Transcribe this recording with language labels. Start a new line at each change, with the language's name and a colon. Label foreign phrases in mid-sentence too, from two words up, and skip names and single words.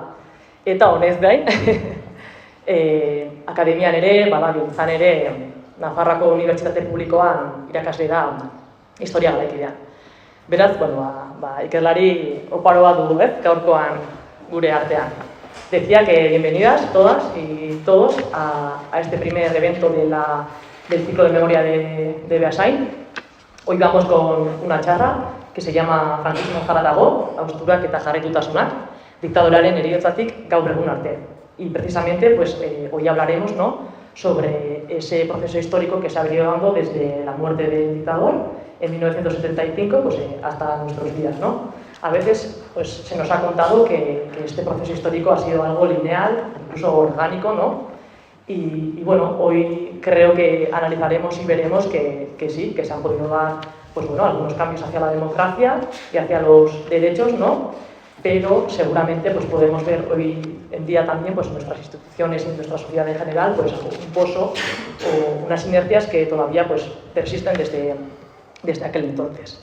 Basque: Eta honez gain, akademian ere, izan ere, Nafarroako Unibertsitate Publikoan irakasle da historia garaikidean. Beraz, ikerlari oparoa dugu, gaurkoan gure artean.
Spanish: Decía que bienvenidas todas y todos a este primer evento del ciclo de memoria de Beasain. Hoy vamos con una charla que se llama Frankismo zaratago, hausturak eta jarraitutasunak, diktadorearen heriotzatik gaur egun arte. Y precisamente hoy hablaremos sobre ese proceso histórico que se ha venido dando desde la muerte del dictador en 1975 hasta nuestros días, A veces se nos ha contado que este proceso histórico ha sido algo lineal, incluso orgánico, Y hoy creo que analizaremos y veremos que sí, que se han podido dar algunos cambios hacia la democracia y hacia los derechos, Pero seguramente podemos ver hoy en día también nuestras instituciones y nuestra sociedad en general un pozo o unas inercias que todavía persisten desde aquel entonces.